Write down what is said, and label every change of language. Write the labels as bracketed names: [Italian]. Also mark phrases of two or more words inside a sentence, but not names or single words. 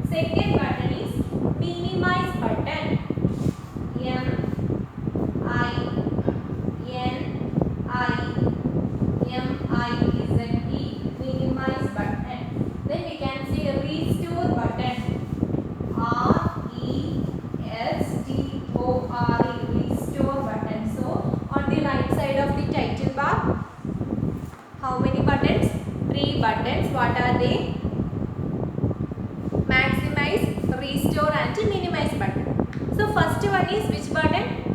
[English] Second button is minimize button. M-I-N-I-M-I-Z-E, minimize button. Then we can see restore button. R-E-S-T-O-R-E, restore button. So on the right side of the title bar, how many buttons? Three buttons. What are they? Maximize, restore and minimize button. So first one is which button?